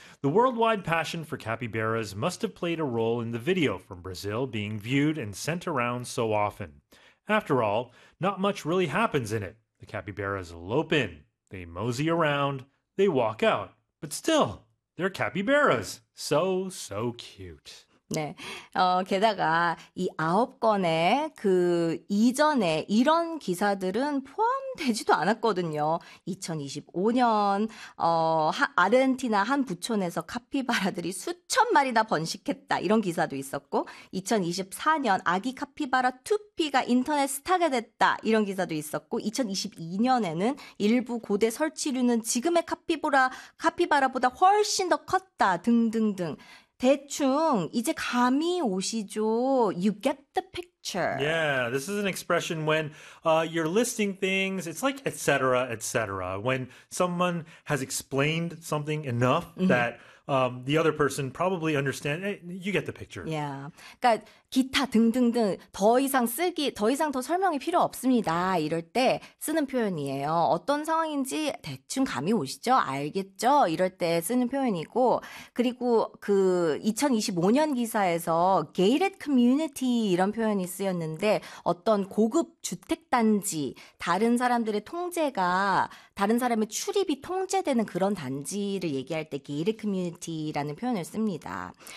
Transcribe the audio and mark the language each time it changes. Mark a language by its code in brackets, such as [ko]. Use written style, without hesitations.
[en] The worldwide passion for capybaras must have played a role in the video from Brazil being viewed and sent around so often. After all, not much really happens in it. The capybaras lope in, they mosey around, they walk out, but still, they're capybaras. So cute. [ko] 네. 게다가 이 9건의 그 이전에 이런 기사들은 포함되지도 않았거든요. 2025년 아르헨티나 한 부촌에서 카피바라들이 수천 마리나 번식했다. 이런 기사도 있었고 2024년 아기 카피바라 투피가 인터넷 스타가 됐다. 이런 기사도 있었고 2022년에는 일부 고대 설치류는 지금의 카피바라보다 훨씬 더 컸다. 등등등. 대충 이제 감이 오시죠? [en] You get the picture. Yeah, this is an expression when you're listing things, it's like et cetera, when someone has explained something enough that the other person probably understand, you get the picture. Yeah. [ko] 그러니까 기타 등등등 더 이상 쓰기, 더 이상 더 설명이 필요 없습니다. 이럴 때 쓰는 표현이에요. 어떤 상황인지 대충 감이 오시죠? 알겠죠? 이럴 때 쓰는 표현이고, 그리고 그 2025년 기사에서 gated community 이런 표현이 쓰였는데, 어떤 고급 주택단지, 다른 사람들의 통제가, 다른 사람의 출입이 통제되는 그런 단지를 얘기할 때 gated community라는 표현을 씁니다.